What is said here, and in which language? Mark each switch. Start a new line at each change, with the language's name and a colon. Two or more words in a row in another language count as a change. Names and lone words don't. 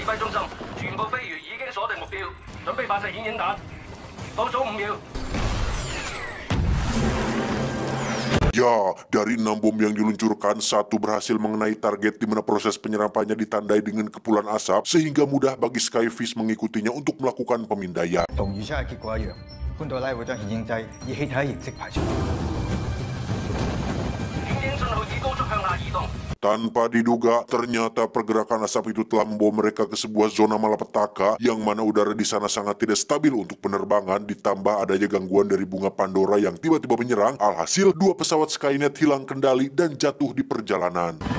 Indonesian: Ya, dari 6 bom yang diluncurkan, 1 berhasil mengenai target di mana proses penyerapannya ditandai dengan kepulan asap sehingga mudah bagi Skyfish mengikutinya untuk melakukan pemindaian.
Cantonese: 同預測嘅結果一樣，潘多拉會將顯影劑以氣體形式排出。顯影信號以高速向下移動。
Indonesian: Tanpa diduga, ternyata pergerakan asap itu telah membawa mereka ke sebuah zona malapetaka yang mana udara di sana sangat tidak stabil untuk penerbangan, ditambah adanya gangguan dari bunga Pandora yang tiba-tiba menyerang. Alhasil, 2 pesawat Skynet hilang kendali dan jatuh di perjalanan.